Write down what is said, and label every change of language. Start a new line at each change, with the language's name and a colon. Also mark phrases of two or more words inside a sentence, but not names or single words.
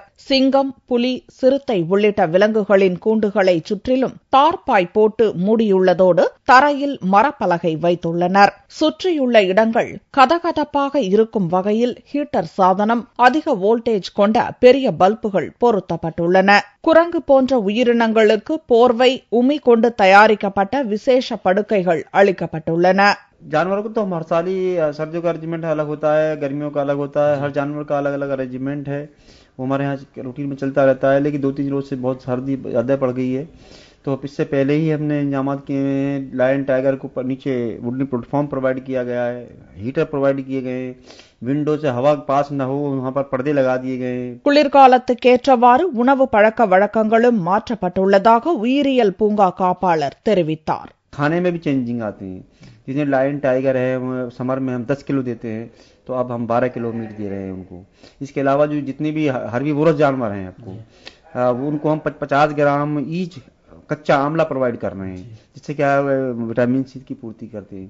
Tamil: சிங்கம், புலி, சிறுத்தை உள்ளிட்ட விலங்குகளின் கூண்டுகளை சுற்றிலும் தார்பாய் போட்டு மூடியுள்ளதோடு தரையில் மரப்பலகை வைத்துள்ளனர். சுற்றியுள்ள இடங்கள் கதகதப்பாக இருக்கும் வகையில் ஹீட்டர் சாதனம், அதிக வோல்டேஜ் கொண்ட பெரிய பல்புகள் பொருத்தப்பட்டுள்ளன. குரங்கு போன்ற உயிரினங்களுக்கு போர்வை, உமி கொண்டு தயாரிக்கப்பட்ட விசேஷ படுக்கைகள் அளிக்கப்பட்டுள்ளன.
Hindi: जानवरों को तो हर साल ही सर्दियों का अरेंजमेंट अलग होता है, गर्मियों का अलग होता है, हर जानवर का अलग अलग अरेंजमेंट है, वो हमारे यहाँ रूटीन में चलता रहता है। लेकिन 2-3 रोज से बहुत सर्दी ज़्यादा पड़ गई है, तो इससे पहले ही हमने इंतजाम किए हैं।
English: lion tiger
Hindi: को नीचे
English: wooden platform
Hindi: प्रोवाइड किया गया है,
English: heater provide
Hindi: किए गए हैं, विंडो से हवा पास न हो वहां पर पर्दे लगा दिए गए हैं.
Tamil: குளிர்காலத்துக்கேற்றவாறு உணவு பழக்க வழக்கங்களும் மாற்றப்பட்டுள்ளதாக உயிரியல் பூங்கா காப்பாளர் தெரிவித்தார்.
Hindi: खाने में भी चेंजिंग आते हैं. जितने
English: lion tiger
Hindi: है समर में हम 10 किलो देते हैं, तो अब हम 12 किलो मीट दे रहे हैं उनको. इसके अलावा जो जितने भी हर्बीवोरस जानवर हैं आपको उनको हम 50 ग्राम ईच कच्चा आंवला प्रोवाइड कर रहे हैं, जिससे क्या
English: vitamin C
Hindi: की पूर्ति करते हैं.